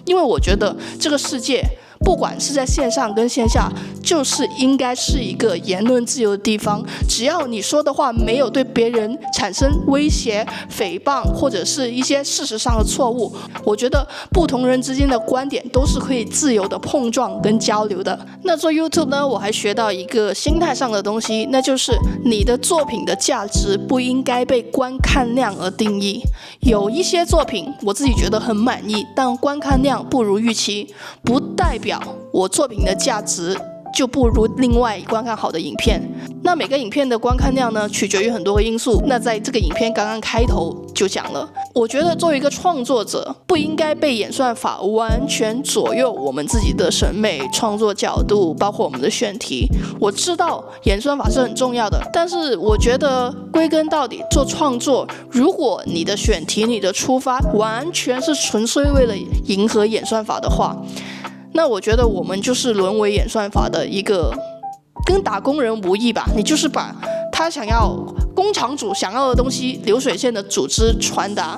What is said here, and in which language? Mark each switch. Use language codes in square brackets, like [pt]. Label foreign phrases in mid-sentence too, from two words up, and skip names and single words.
[zh] 因為我覺得這個世界不管是在線上跟線下，就是應該是一個言論自由的地方。只要你說的話沒有對別人產生威脅、誹謗或者是一些事實上的錯誤，我覺得不同人之間的觀點都是可以自由的碰撞跟交流的。那做 YouTube 呢，我還學到一個心態上的東西，那就是你的作品的價值不應該被觀看量而定義。有一些作品我自己覺得很滿意，但觀看量不如預期，不代表我作品的價值就不如另外觀看好的影片。那每个影片的觀看量呢，取決於很多個因素。那在這個影片剛剛開頭就講了，我覺得作為一個創作者，不應該被演算法完全左右我們自己的審美、創作角度，包括我們的選題。我知道演算法是很重要的，但是我覺得歸根到底，做創作，如果你的選題、你的出發完全是純粹為了迎合演算法的話，那我覺得我們就是淪為演算法的一個，跟打工人無異吧。你就是把他想要工廠主想要的東西流水線的組織傳達。